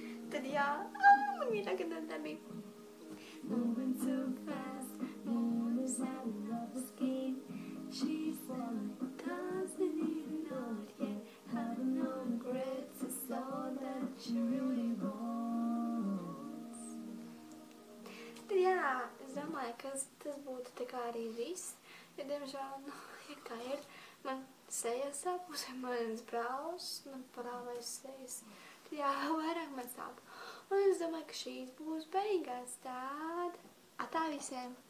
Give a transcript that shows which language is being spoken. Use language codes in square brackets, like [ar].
[lv] Tad jā, man mīļākā tā bija. [en] Moving so fast, moving sound of the skin. She's like, doesn't even know it yet. Having no regrets is all that she really wants. [lv] Tad jā, es domāju, ka tas būtu tā kā arī viss. Ja, diemžēl, ir kā ir. Man seja sāp, mans brālis, man parāvais sejas. Jā, vairāk man sāp. Un es domāju, ka šīs būs beigās tāda. Atā visiem!